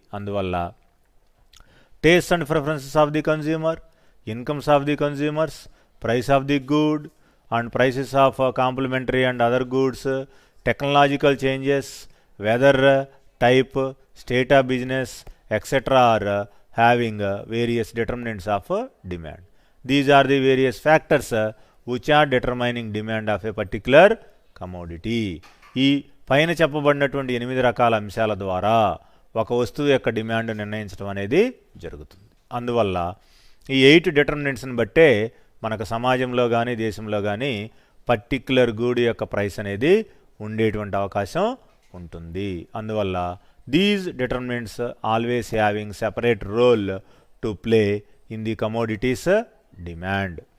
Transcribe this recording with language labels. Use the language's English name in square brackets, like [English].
[English] అందువల్ల taste and preferences of the consumer, incomes of the consumers, price of the good and prices of complementary and other goods, technological changes, weather type, state of business etcetera are having various determinants of demand. These are the various factors which are determining demand of a particular commodity. [Telugu] ఈ పైన చెప్పబడినటువంటి 8 రకాల అంశాల ద్వారా ఒక వస్తువు యొక్క demand నిర్ణయించడం అనేది జరుగుతుంది. అందువల్ల ఈ 8 డిటర్మినెంట్స్ని బట్టే మనకు సమాజంలో కానీ దేశంలో కానీ పర్టిక్యులర్ గూడ్ యొక్క ప్రైస్ అనేది ఉండేటువంటి అవకాశం ఉంటుంది. [English] అందువల్ల these determinants always having separate role to play in the commodities demand.